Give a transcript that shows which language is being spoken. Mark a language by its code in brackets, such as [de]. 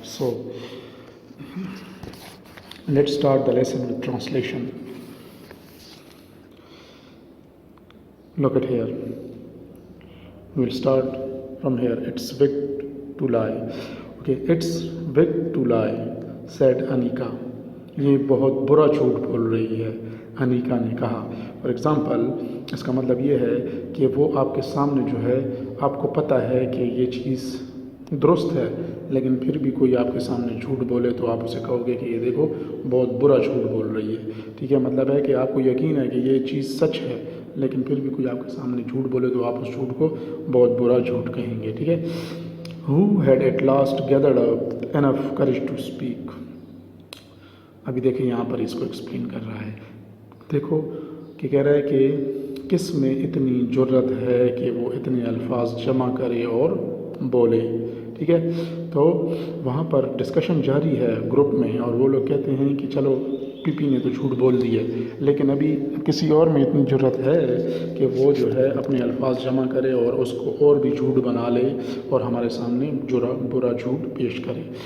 [en] So let's start the lesson with translation. Look at here. We will start from here. It's big to lie. Okay, it's big to lie, said Anika. [ur] یہ بہت برا جھوٹ بول رہی ہے، انیکا نے کہا. فار ایگزامپل اس کا مطلب یہ ہے کہ وہ آپ کے سامنے جو ہے آپ کو پتہ ہے کہ یہ چیز درست ہے، لیکن پھر بھی کوئی آپ کے سامنے جھوٹ بولے تو آپ اسے کہو گے کہ یہ دیکھو بہت برا جھوٹ بول رہی ہے. ٹھیک ہے، مطلب ہے کہ آپ کو یقین ہے کہ یہ چیز سچ ہے، لیکن پھر بھی کوئی آپ کے سامنے جھوٹ بولے تو آپ اس جھوٹ کو بہت برا جھوٹ کہیں گے. ٹھیک ہے. [en] Who had at last gathered up enough courage to speak. [ur] ابھی دیکھیں یہاں پر اس کو ایکسپلین کر رہا ہے. دیکھو کہ کہہ رہا ہے کہ کس میں اتنی جرت ہے کہ وہ اتنے الفاظ جمع کرے اور بولے. ٹھیک ہے، تو وہاں پر ڈسکشن جاری ہے گروپ میں، اور وہ لوگ کہتے ہیں کہ چلو پی پی نے تو جھوٹ بول دی ہے، لیکن ابھی کسی اور میں اتنی جرت ہے کہ وہ جو ہے اپنے الفاظ جمع کرے اور اس کو اور بھی جھوٹ بنا لے اور ہمارے سامنے برا جھوٹ پیش کرے.